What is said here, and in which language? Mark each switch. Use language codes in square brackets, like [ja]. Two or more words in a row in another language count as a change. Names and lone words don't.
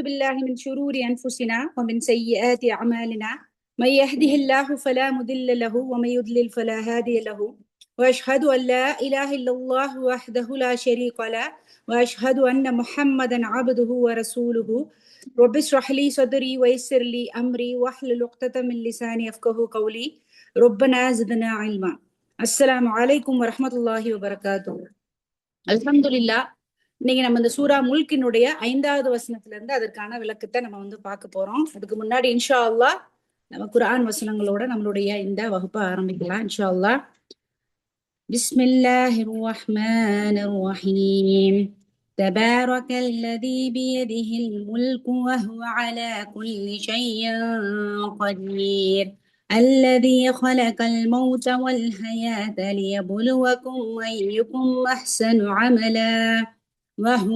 [ar] بالله من شرور أنفسنا ومن سيئات أعمالنا من يهده الله فلا مضل له ومن يضلل فلا هادي له وأشهد أن لا إله إلا الله وحده لا شريك له وأشهد أن محمدا عبده ورسوله رب اشرح لي صدري ويسر لي أمري واحلل عقدة من لساني يفقهوا قولي ربنا زدنا علما. السلام عليكم ورحمة الله وبركاته. [ta] அல்ஹம்துலில்லாஹ். இன்னைக்கு நம்ம இந்த சூரா முல்கினுடைய 5வது வசனத்துல இருந்து அதற்கான விளக்கத்தை நம்ம பார்க்க போறோம். அதுக்கு முன்னாடி [ar] إن شاء الله [ta] நம்ம குர்ஆன் வசனங்களோட நம்மளுடைய இந்த வகுப்பை ஆரம்பிக்கலாம் [ar] إن شاء الله. بسم الله الرحمن الرحيم. تبارك الذي بيده الملك وهو على كل شيء قدير الذي خلق الموت والحياة ليبلوكم أيكم أحسن عملا وهو